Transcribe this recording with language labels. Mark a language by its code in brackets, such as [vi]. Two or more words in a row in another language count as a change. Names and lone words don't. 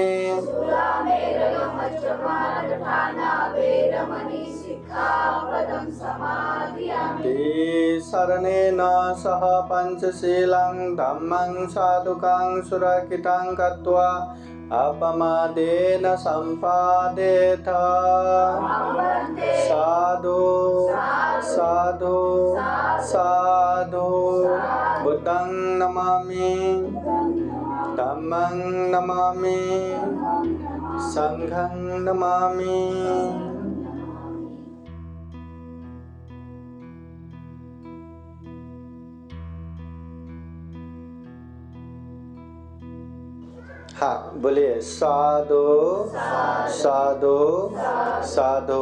[pi] सुरामेरयो मज्जपमादत्ताना वेरमणि सिक्खापदं समादयामि शरणेन सह पञ्चशीलं धम्मं साधुकं सुरक्षितं कृत्वा अपमादेन सम्पादेत साधु साधु साधु बुद्धं नमामि धम्मं नमामि संघं नमामि [hi] हाँ बोलिए [pi] साधु साधु साधु।